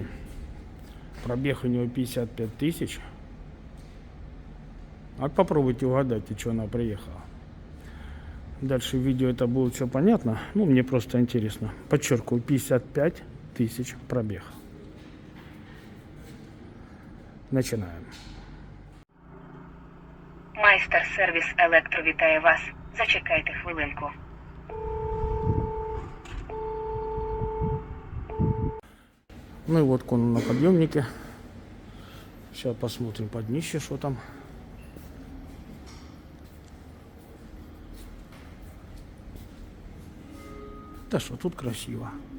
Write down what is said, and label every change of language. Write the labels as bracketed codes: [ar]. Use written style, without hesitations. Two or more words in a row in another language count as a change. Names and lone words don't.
[ru] Пробег у него 55 тысяч. А попробуйте угадайте, что она приехала. Дальше в видео это будет все понятно. Ну, мне просто интересно. Подчеркиваю, 55 тысяч пробег. Начинаем. [uk] Майстер-сервіс Електро вітає вас. Зачекайте хвилинку. [ru] Ну и вот Kona на подъемнике. Сейчас посмотрим под днище, что там. Да что, тут красиво.